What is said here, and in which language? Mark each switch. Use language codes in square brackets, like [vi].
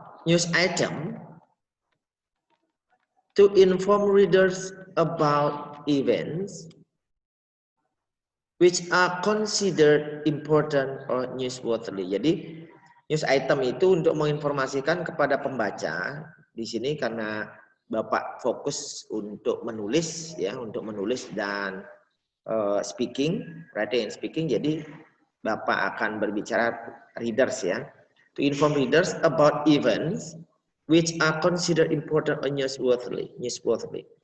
[en] News item to inform readers about events which are considered important or newsworthy. [id] Jadi news item itu untuk menginformasikan kepada pembaca di sini karena Bapak fokus untuk menulis ya, untuk menulis dan speaking, [en] writing and speaking. [id] Jadi Bapak akan berbicara readers ya, [en] to inform readers about events which are considered important or newsworthy.